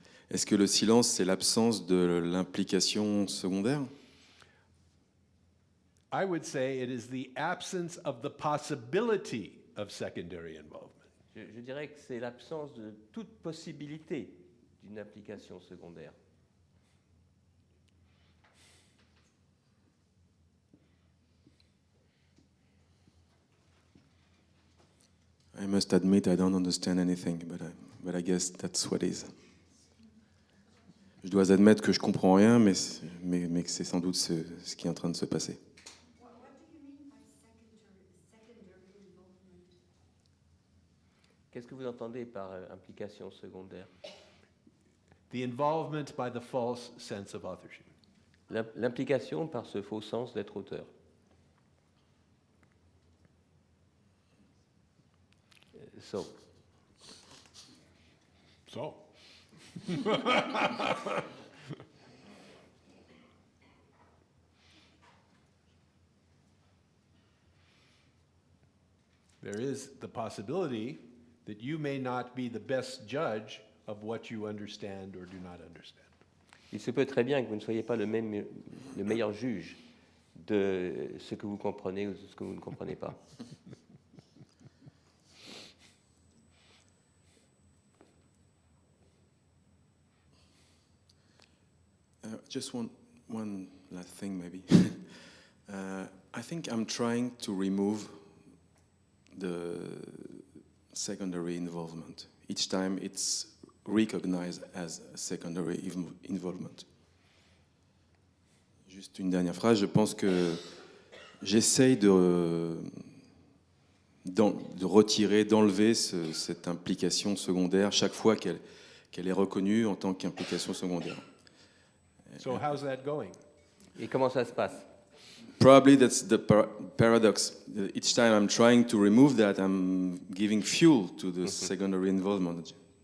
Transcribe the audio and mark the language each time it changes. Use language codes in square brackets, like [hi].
[fr] Est-ce que le silence, c'est l'absence de l'implication secondaire? [en] I would say it is the absence of the possibility of secondary involvement. [fr] Je dirais que c'est l'absence de toute possibilité d'une implication secondaire. [en] I must admit I don't understand anything, but I guess that's what it is. [fr] Je dois admettre que je comprends rien, mais que c'est sans doute ce qui est en train de se passer. [en] What do you mean by secondary involvement? [fr] Qu'est-ce que vous entendez par implication secondaire? [en] The involvement by the false sense of authorship. [fr] L'implication par ce faux sens d'être auteur. [en] So. There is the possibility that you may not be the best judge of what you understand or do not understand. [fr] Il se peut très bien que vous ne soyez pas le meilleur juge de ce que vous comprenez ou de ce que vous ne comprenez pas. [en] Just one last thing, maybe. I think I'm trying to remove the secondary involvement. Each time it's recognized as a secondary involvement. [fr] Juste une dernière phrase. Je pense que j'essaye de retirer, d'enlever cette implication secondaire chaque fois qu'elle est reconnue en tant qu'implication secondaire. [en] So how's that going? [fr] Et comment ça se passe? [en] Probably that's the paradox. Each time I'm trying to remove that, I'm giving fuel to the secondary involvement.